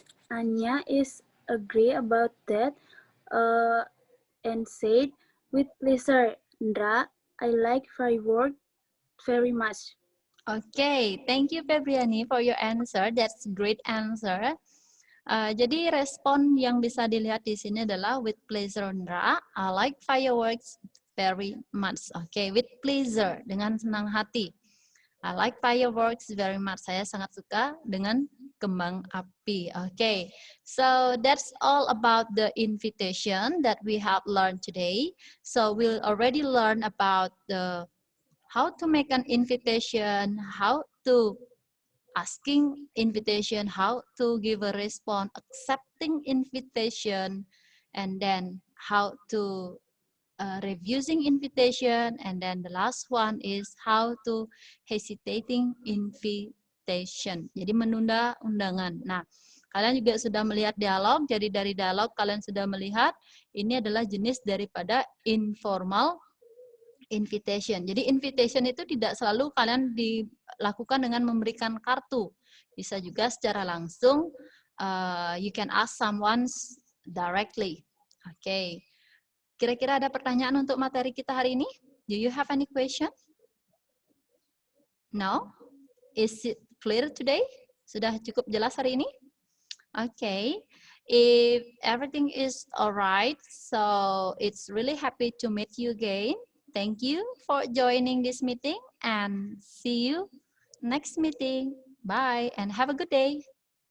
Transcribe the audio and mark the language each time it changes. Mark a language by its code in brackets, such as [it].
[en] Anya is agree about that and said with pleasure, Indra, I like firework very much. Okay, thank you Febriani for your answer. That's great answer. [id] Jadi respon yang bisa dilihat di sini adalah [en] with pleasure, Indra. I like fireworks very much. Okay, with pleasure, [id] dengan senang hati. [en] I like fireworks very much. [id] Saya sangat suka dengan kembang api. [en] Okay, so that's all about the invitation that we have learned today. So we'll already learn about the how to make an invitation, how to asking invitation, how to give a response, accepting invitation, and then how to refusing invitation, and then the last one is how to hesitating invitation. [id] Jadi menunda undangan. Nah, kalian juga sudah melihat dialog, jadi dari dialog kalian sudah melihat ini adalah jenis daripada informal invitation. Jadi invitation itu tidak selalu kalian dilakukan dengan memberikan kartu. Bisa juga secara langsung, [en] you can ask someone directly. Okay. [id] Kira-kira ada pertanyaan untuk materi kita hari ini? [en] Do you have any question? No? Is it clear today? [id] Sudah cukup jelas hari ini? [en] Okay. If everything is alright, so it's really happy to meet you again. Thank you for joining this meeting and see you next meeting. Bye and have a good day.